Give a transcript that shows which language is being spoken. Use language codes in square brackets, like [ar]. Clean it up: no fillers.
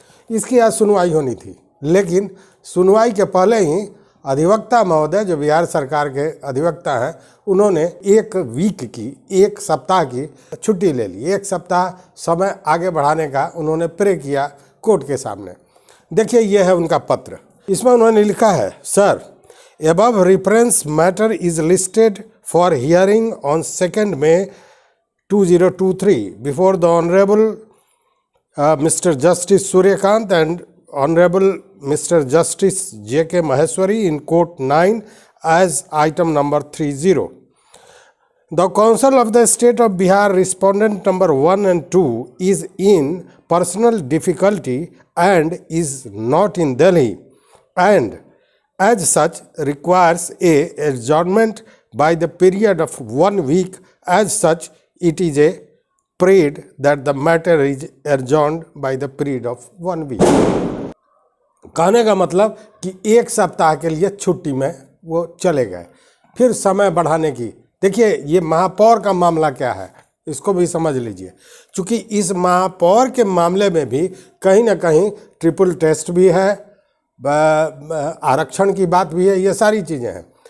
[hi] इसकी आज सुनवाई होनी थी, लेकिन सुनवाई के पहले ही अधिवक्ता महोदय, जो बिहार सरकार के अधिवक्ता हैं, उन्होंने एक सप्ताह की छुट्टी ले ली। एक सप्ताह समय आगे बढ़ाने का उन्होंने प्रे किया कोर्ट के सामने। देखिए, यह है उनका पत्र। इसमें उन्होंने लिखा है, sir, [en] above reference matter is listed for hearing on 2nd May 2023 before the Honorable Mr. Justice Suryakant and Honorable Mr. Justice J.K. Maheshwari in Court 9 as item number 30. The Council of the State of Bihar, respondent number 1 and 2, is in personal difficulty and is not in Delhi, and as such requires a adjournment by the period of 1 week. As such, it is a prayed that the matter is adjourned by the period of 1 week. [hi] कहने का मतलब कि एक सप्ताह के लिए छुट्टी में वो चले गए, फिर समय बढ़ाने की। देखिए, ये महापौर का मामला क्या है, इसको भी समझ लीजिए। क्योंकि इस महापौर के मामले में भी कहीं ना कहीं ट्रिपल टेस्ट भी है, आरक्षण की बात भी है, ये सारी चीज़ें हैं।